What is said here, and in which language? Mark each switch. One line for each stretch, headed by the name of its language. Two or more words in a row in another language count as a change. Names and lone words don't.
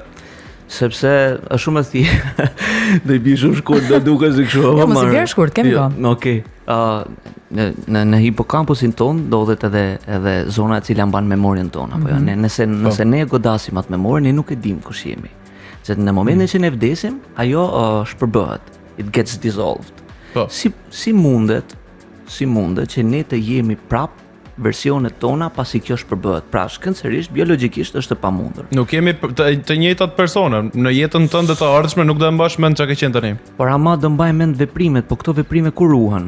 Albanian: Sepse është shumë e thjeshtë. Do i bëj shumë shkurt, do duket se kështu. Jo, mos i bjerë shkurt, kemi kohë. Okej. Në hipocampusin ton ndodhet edhe zona e cila mban memorien tonë, apo jo. Nëse ne e godasim atë memorien, ne nuk e dim kush jemi. Se në momentin që ne vdesim, ajo shpërbëhet.
English: It gets dissolved.
Albanian: Po. Si mundet që ne të jemi prap versionet tona pasi kjo shpërbëhet. Pra, shkencërisht, biologjikisht është e pamundur. Nuk jemi të njëjtat persona. Në jetën tënde të ardhshme nuk do e mbash mend çka ke qenë tani. Por ama do mbaj mend veprimet, po këto veprime ku ruhen?